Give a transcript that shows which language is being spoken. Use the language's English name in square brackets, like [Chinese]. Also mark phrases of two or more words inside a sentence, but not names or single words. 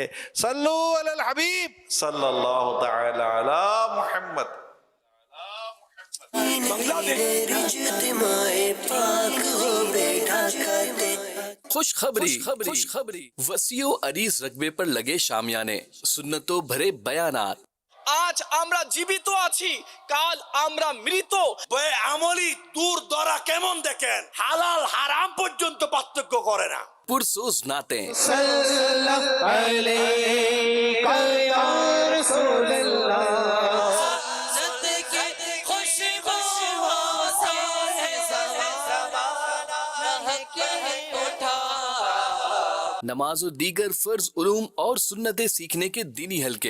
[Arabic] صلو علی الحبیب صلی اللہ تعالی علی محمد۔ [Urdu] بنگلہ دیش خوشخبری وسیع و عریض رقبے پر لگے شامیانے، سنتوں بھرے بیانات۔ [Bangla] আজ আমরা জীবিত আছি, কাল আমরা মৃত। আমলি দূর দরা কেমন দেখেন, হালাল হারাম পর্যন্ত পার্থক্য করে না। [Urdu] پرسوز نعتیں، نماز و دیگر فرض علوم اور سنتیں سیکھنے کے دینی حلقے۔